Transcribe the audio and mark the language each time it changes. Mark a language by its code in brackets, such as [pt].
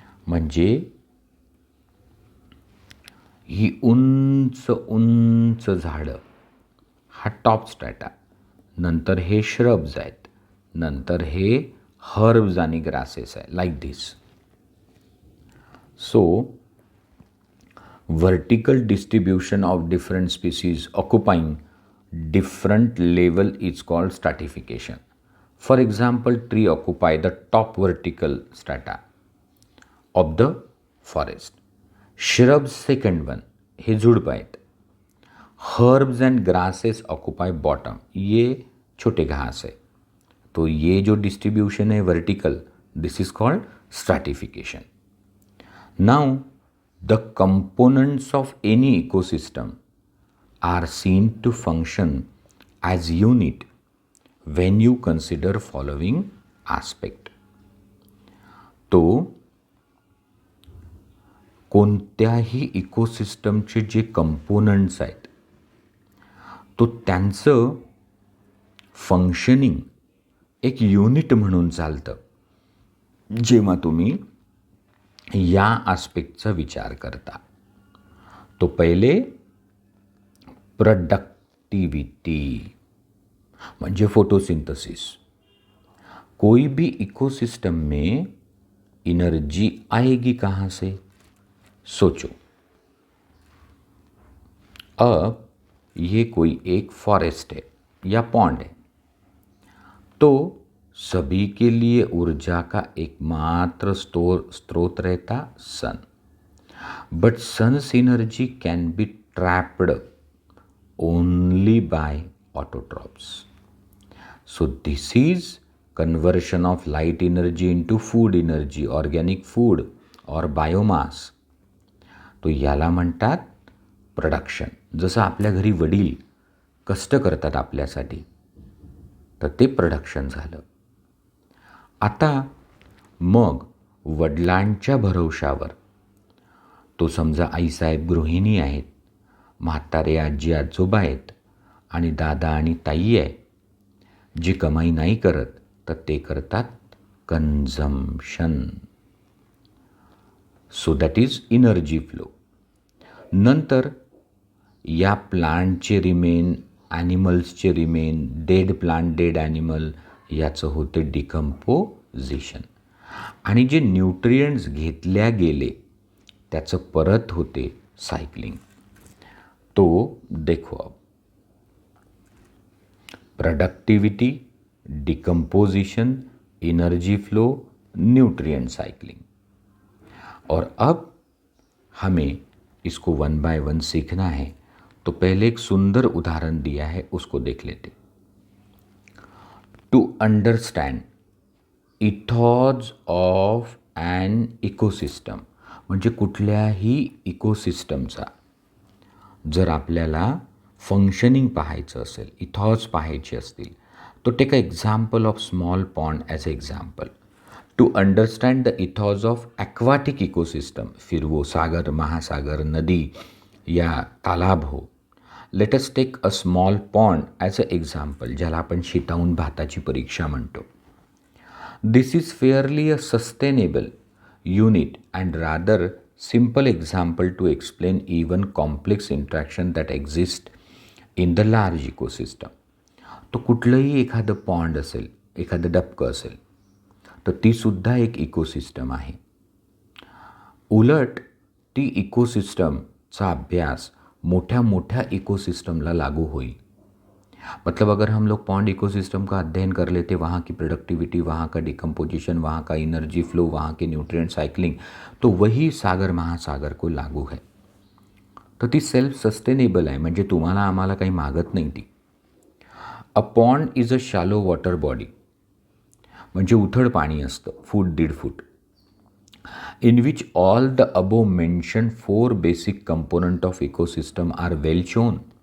[mr] म्हणजे ही उंच उंच झाडं हा टॉप स्ट्रॅटा, नंतर हे श्रब्स आहेत, नंतर हे हर्ब्स आणि ग्रासेस आहे, like this. [en] So vertical distribution of different species occupying different level is called stratification. For example, tree occupy the top vertical strata of the forest. Shrubs second one, [mr] हे झुडपं आहेत. [en] herbs and grasses occupy bottom, [hi] ये छोटे घास है. तो ये जो distribution है vertical, [en] This is called stratification. Now the components of any ecosystem are seen to function as unit when you consider following aspect. [mr] तो कोणत्याही इकोसिस्टमचे जे कंपोनंट्स आहेत तो त्यांचं फंक्शनिंग एक युनिट म्हणून चालतं जेव्हा तुम्ही या आस्पेक्टचा विचार करता. तो पहिले प्रोडक्टिविटी म्हणजे फोटोसिंथेसिस. [hi] कोई भी इकोसिस्टम में एनर्जी आएगी कहाँ से? सोचो. अब ये कोई एक फॉरेस्ट है या पॉन्ड है, तो सभी के लिए ऊर्जा का एकमात्र स्रोत रहता सन. [en] But sun's energy can be trapped only by autotrophs. So this is conversion of light energy into food energy, organic food और biomass. [mr] तो याला म्हणतात प्रोडक्शन. जसं आपल्या घरी वडील कष्ट करतात आपल्यासाठी, तर ते प्रोडक्शन झालं. आता मग वडिलांच्या भरवशावर, तो समजा आईसाहेब गृहिणी आहेत, म्हातारे आजी आजोबा आहेत आणि दादा आणि ताई आहे, जी कमाई नाही करत तर ते करतात consumption. [en] So that is energy flow. [mr] नंतर या प्लांटचे remain, ॲनिमल्सचे remain, dead plant dead animal, याचं होते डिकम्पोजिशन. आणि जे न्यूट्रियंट्स घेतल्या गेले त्याचं परत होते सायकलिंग. [hi] तो देखो अब productivity, decomposition, energy flow, nutrient cycling. और अब हमें इसको 1 बाय 1 सीखना है. तो पहले एक सुंदर उदाहरण दिया है, उसको देख लेते. [en] to understand ethos of an ecosystem, [mr] म्हणजे कुठल्याही इकोसिस्टमचा जर आपल्याला फंक्शनिंग पाहायचं असेल, इथॉज पाहायचे असतील, तो [en] Take a example of small pond as a example. To understand the ethos of aquatic ecosystem, [hi] फिर वो सागर, महासागर, नदी या तालाब हो. [en] let us take a small pond as a example, [mr] ज्याला आपण शितावून भाताची परीक्षा म्हणतो. [en] This is fairly a sustainable unit and rather simple example to explain even complex interaction that exist in the large ecosystem. [mr] तो कुठलंही एखादं पॉन्ड असेल, एखादं डबकं असेल, तर ती सुद्धा एक इकोसिस्टम आहे. उलट ती इकोसिस्टमचा अभ्यास मोठ्या मोठ्या इकोसिस्टमला लागू होईल. [hi] मतलब अगर हम लोग पॉन्ड इकोसिस्टम का अध्ययन कर लेते, वहाँ की प्रोडक्टिविटी, वहाँ का डिकम्पोजिशन, वहाँ का एनर्जी फ्लो, वहाँ के न्यूट्रिएंट साइक्लिंग, तो वही सागर महासागर को लागू है. [mr] तर ती सेल्फ सस्टेनेबल आहे, म्हणजे तुम्हाला आम्हाला काही मागत नाही ती. [en] a pond is a shallow water body, [mr] म्हणजे उथळ पाणी असतं, [en] Foot 1.5 foot, in which all the above mentioned 4 basic component of ecosystem are well shown.